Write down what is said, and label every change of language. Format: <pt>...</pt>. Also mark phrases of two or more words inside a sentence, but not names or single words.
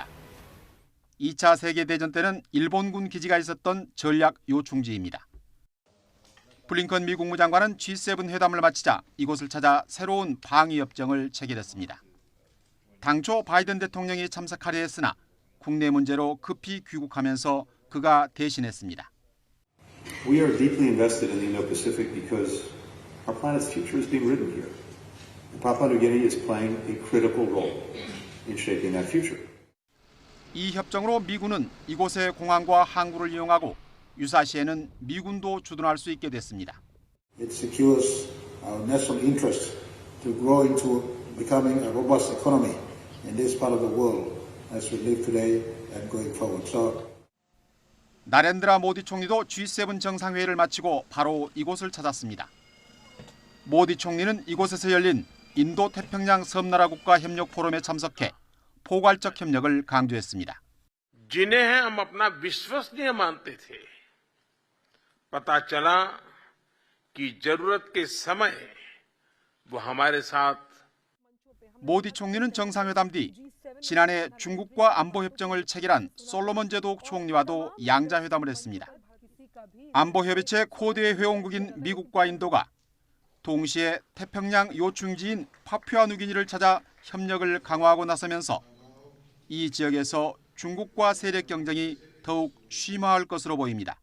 <ko>2차 세계대전 때는 일본군 기지가 있었던 전략 요충지입니다. 블링컨 미 국무장관은 G7 회담을 마치자 이곳을 찾아 새로운 방위협정을 체결했습니다. 당초 바이든 대통령이 참석하려 했으나 국내 문제로 급히 귀국하면서 그가 대신했습니다.</ko> <en>We are deeply invested in the Indo-Pacific because our planet's future is being written here. And Papua New Guinea is playing a critical role in shaping that future.</en> <ko>이 협정으로 미군은 이곳의 공항과 항구를 이용하고 유사시에는 미군도 주둔할 수 있게 됐습니다.</ko> <en>It secures our national interest to grow into becoming a robust economy in this part of the world as we live today and going forward. So,</en> <ko>나렌드라 모디 총리도 G7 정상회의를 마치고 바로 이곳을 찾았습니다. 모디 총리는 이곳에서 열린 인도 태평양 섬나라 국가 협력 포럼에 참석해 포괄적 협력을 강조했습니다.</ko> <hi>जिन्हें हम अपना विश्वसनीय मानते थे, पता चला कि जरूरत के समय वो हमारे साथ.</hi> <ko>모디 총리는 정상회담 뒤 지난해 중국과 안보협정을 체결한 솔로몬 제도 총리와도 양자회담을 했습니다. 안보협의체 코드의 회원국인 미국과 인도가 동시에 태평양 요충지인 파푸아뉴기니를 찾아 협력을 강화하고 나서면서 이 지역에서 중국과 세력 경쟁이 더욱 심화할 것으로 보입니다.</ko>